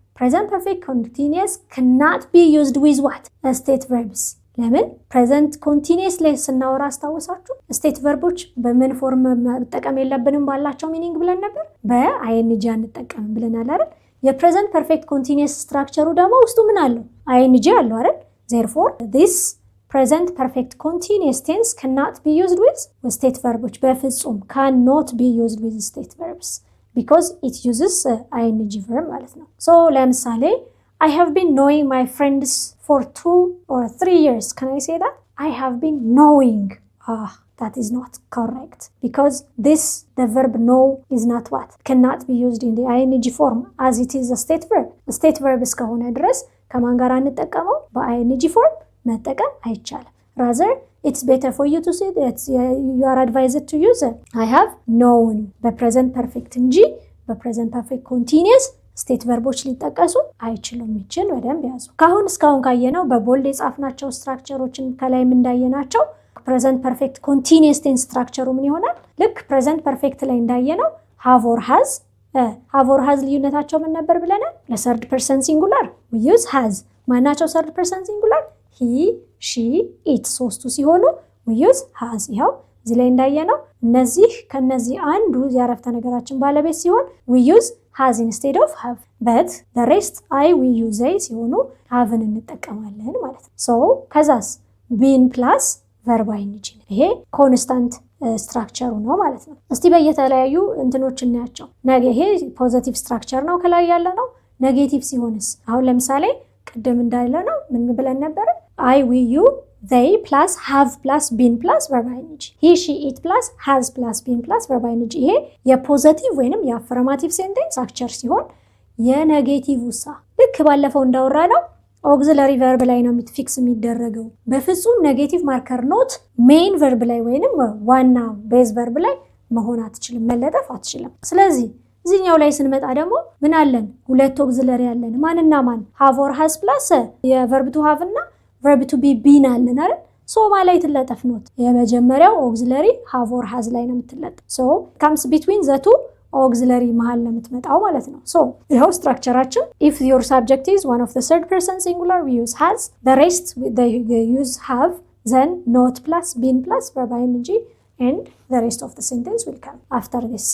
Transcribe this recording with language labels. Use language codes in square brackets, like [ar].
[en] Present perfect continuous cannot be used with what? State verbs. [am] ለምን? Present continuous ላይ ስናወራ አስታውሳችሁ state verbs በምን ፎርም መጠቀም የለብንም ባላቸው ሚኒንግ ብለን ነበር በing አንጠቀምም ብለናል አይደል? የpresent perfect continuous ስትራክቸሩ ደግሞ ውስጡ ምን አለው? ing አለው አይደል? [en] Therefore this present perfect continuous tense cannot be used with state verbs. [am] በፍጹም [en] cannot be used with state verbs. because it uses ing verb ማለት ነው። So ለምሳሌ I have been knowing my friends for 2 or 3 years. Can I say that? I have been knowing. That is not correct because the verb know is not what? Cannot be used in the ing form as it is a state verb. [am] A state verb እስከሆነ ድረስ ከማን ጋር እንጠቀመው? በing form መጠቀም አይቻልም። [en] Rather it's better for you to say that you are advised to use it. [am] I have known በpresent perfect እንጂ በpresent perfect continuous ስቴት ቨርቦች ሊጠቀሱ አይችሉም። ይችን በደንብ ያዙ። እስካሁን ካየነው በቦልድ የጻፍናቸው ስትራክቸሮችን ከላይም እንዳየናቸው present perfect continuous tense ስትራክቸሩ ምን ይሆናል? ልክ present perfect ላይ እንዳየነው have or has ልዩነታቸው ምን ነበር ብለናል? [en] ለthird person singular we use has። [am] ማናቸው [en] third person singular? [am] he, she, it ሶስቱ ሲሆኑ we use has። ይኸው እዚህ ላይ እንዳየነው ከነዚህ አንዱ የአረፍተ ነገራችን ባለቤት ሲሆን [en] we use has instead of have. [am] but the rest we use they ሲሆኑ haveን እንጠቀማለን ማለት ነው። so ከዛስ been plus verb ing ይሄ ኮንስታንት ስትራክቸሩ ነው ማለት ነው። እስቲ በየተለያዩ እንትኖች እናያቸው። ይሄ ፖዚቲቭ ስትራክቸር ነው ከላይ ያለ ነው። ኔጌቲቭ ሲሆንስ አሁን ለምሳሌ ቅድም እንዳለ ነው ምን ብለን ነበር? [en] I, we, you, they plus have plus been plus verb ing he, she, it plus has plus been plus verb ing [am] ይሄ የፖዚቲቭ ወይንም የአፈርማቲቭ ሴንቴንስ ስትራክቸር ሲሆን የኔጌቲቭ ውሳ ልክ ባለፈው እንዳወራ ነው ኦግዚለሪ ቨርብ ላይ ነው ፊክስ የሚደረገው። በፍጹም ኔጌቲቭ ማርከር ኖት ሜይን ቨርብ ላይ ወይንም ዋና ቤዝ ቨርብ ላይ መሆን አትችልም፣ መለጠፍ አትችልም። ስለዚህ እዚህኛው ላይ ስንመጣ ደግሞ ምን አለን? ሁለት ኦግዚለሪ አለን። ማንና ማን? ሃቭ ኦር ሃዝ ፕላስ የቨርብ ቱ ሃቭ እና ቨርብ ቱ ቢ ቢን አለን አይደል? ሶ ማ ላይ ትለጠፍ ኖት? የመጀመሪያው ኦግዚለሪ ሃቭ ኦር ሃዝ ላይ ነው የምትለጠፍ። [en] ሶ ካምስ ቢትዊን ዘ ቱ ኦግዚለሪ [am] መሃል ነው የምትመጣው ማለት ነው። [en] ሶ ይኸው ስትራክቸራችን if your subject is one of the third person singular we use has, the rest they use have, then not plus been plus verb ing and the rest of the sentence will come after this.